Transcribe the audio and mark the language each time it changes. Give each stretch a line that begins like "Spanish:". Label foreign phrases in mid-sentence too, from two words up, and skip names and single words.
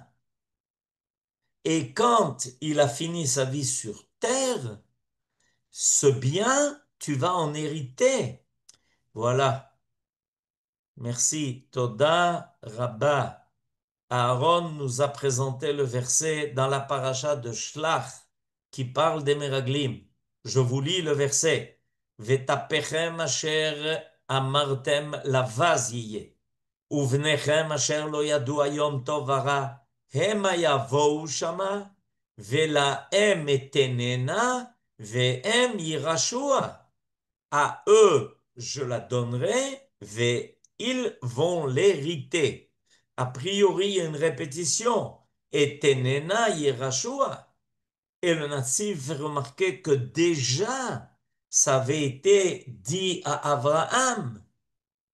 French: Et quand il a fini sa vie sur terre, ce bien, tu vas en hériter. Voilà. Merci.
Hebrew: תודה רבה.
French: Aaron nous a présenté le verset dans la paracha de Shlach qui parle des Meraglim. Je vous lis le verset.
Hebrew: וטפכם אשר אמרתם לבז יהיה. ובניכם אשר לא ידעו היום טוב ורע. המה יבאו שמה. ולהם אתננה. והם ירשוה.
French: À eux, je la donnerai, et ils vont l'hériter. A priori, il y a une répétition.
Hebrew: את תננה ירשוה.
French: Et le natif fait remarquer que déjà, ça avait été dit à Abraham.